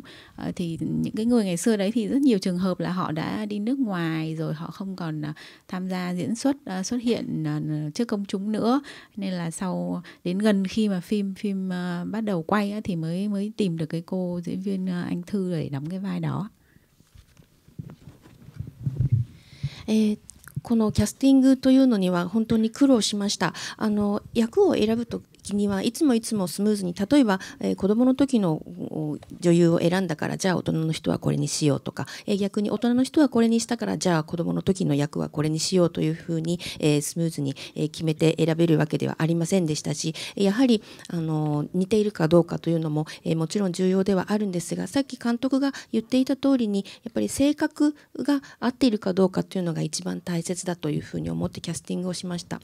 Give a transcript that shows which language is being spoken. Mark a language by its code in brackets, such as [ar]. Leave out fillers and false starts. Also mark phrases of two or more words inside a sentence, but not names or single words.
[vi] Thì những cái người ngày xưa đấy thì rất nhiều trường hợp là họ đã đi nước ngoài rồi, họ không còn tham gia diễn xuất xuất hiện trước công chúng nữa, nên là sau đến gần khi mà phim bắt đầu quay thì mới tìm được cái cô diễn viên Anh Thư để đóng cái vai đó. [ja] このキャスティングというのには本当に苦労しました。役を選ぶときにはいつもスムーズに、例えば、子供の時の女優を選んだからじゃあ大人の人はこれにしようとか、逆に大人の人はこれにしたからじゃあ子供の時の役はこれにしようというふうに、スムーズに、決めて選べるわけではありませんでしたし、やはり似ているかどうかというのも、もちろん重要ではあるんですが、さっき監督が言っていた通りにやっぱり性格が合っているかどうかというのが一番大切だというふうに思ってキャスティングをしました。